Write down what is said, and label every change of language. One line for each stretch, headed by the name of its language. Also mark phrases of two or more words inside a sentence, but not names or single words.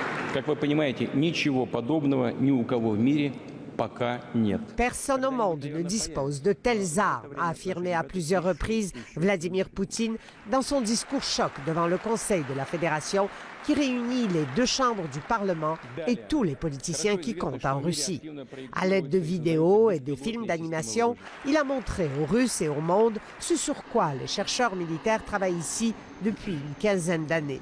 Russian: Как вы понимаете, ничего подобного ни у кого в мире пока нет.
French: Personne au monde ne dispose de telles armes, a affirmé à plusieurs reprises Vladimir Poutine dans son discours choc devant le Conseil de la Fédération qui réunit les deux chambres du Parlement et tous les politiciens qui comptent en Russie. À l'aide de vidéos et des films d'animation, il a montré aux Russes et au monde ce sur quoi les chercheurs militaires travaillent ici depuis une quinzaine d'années.